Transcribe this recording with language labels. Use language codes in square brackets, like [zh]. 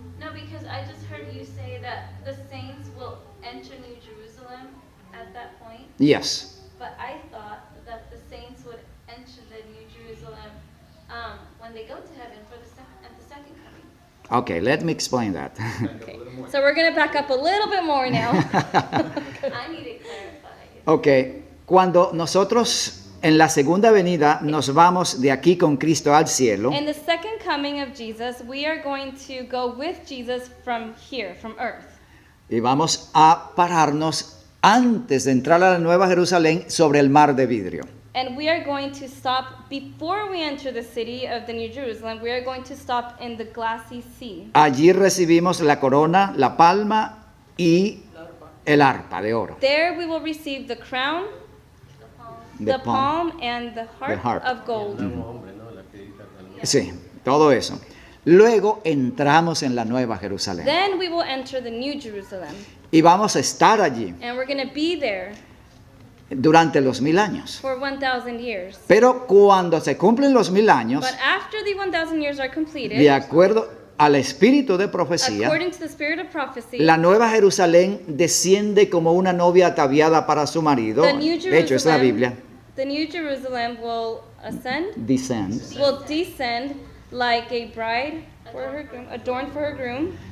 [en] No, because I just heard you say that the saints will enter New Jerusalem at that point, Yes. but I thought that the saints would enter the New Jerusalem when they go to heaven for at the second coming. Okay, let me explain that. Okay. So we're going to back up a little bit more now. I need to clarify. [es] Ok, cuando nosotros en la segunda venida nos vamos de aquí con Cristo al cielo, [en] In the second coming of Jesus, we are going to go with Jesus from here, from earth. [es] y vamos a pararnos antes de entrar a la Nueva Jerusalén sobre el mar de vidrio. [en] And we are going to stop, before we enter the city of the New Jerusalem, we are going to stop in the glassy sea. [es] Allí recibimos la corona, la palma y el arpa de oro. [en] There we will receive the crown, the palm, and the harp of [es] El [en] gold. [es] nuevo hombre, ¿no? La piedrita del- Sí, todo eso. Luego entramos en la Nueva Jerusalén [en] Then we will enter the New Jerusalem. [es] y vamos a estar allí [en] And we're going to be there [es] durante los 1000 años. [en] for 1,000 years. [es] Pero cuando se cumplen los 1000 años, [en] But after the 1,000 years are completed, [es] de acuerdo al espíritu de profecía, [en] according to the spirit of prophecy, [es] la Nueva Jerusalén desciende como una novia ataviada para su marido. [en] the New [es] De hecho, es la Biblia. [en] Jerusalem will ascend, [es] Descends. [en] will descend like a bride for her groom, adorned for her groom,